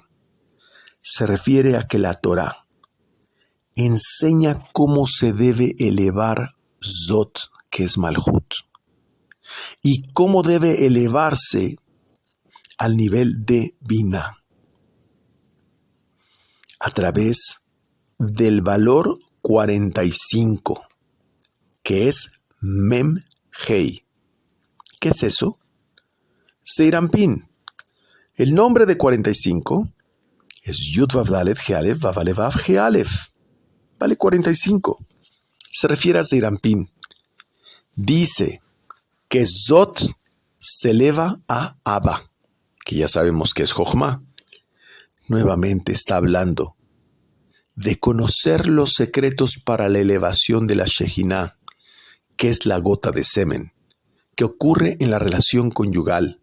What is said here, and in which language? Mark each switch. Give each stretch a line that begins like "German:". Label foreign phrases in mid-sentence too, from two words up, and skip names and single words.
Spanish: Se refiere a que la Torá enseña cómo se debe elevar Zot, que es Malhut, y cómo debe elevarse al nivel de Binah, a través del valor 45, que es
Hebrew: מם הא.
Spanish: ¿Qué es eso? Seirampin.
Hebrew: El nombre de 45 es יוד ואו דלת הא אלף ואו אלף ואו הא אלף.
Spanish: Vale 45. Se refiere a Seirampin. Dice que Zot se eleva a Abba, que ya sabemos que es Jochma. nuevamente está hablando de conocer los secretos para la elevación de la Shejiná, que es la gota de semen, que ocurre en la relación conyugal.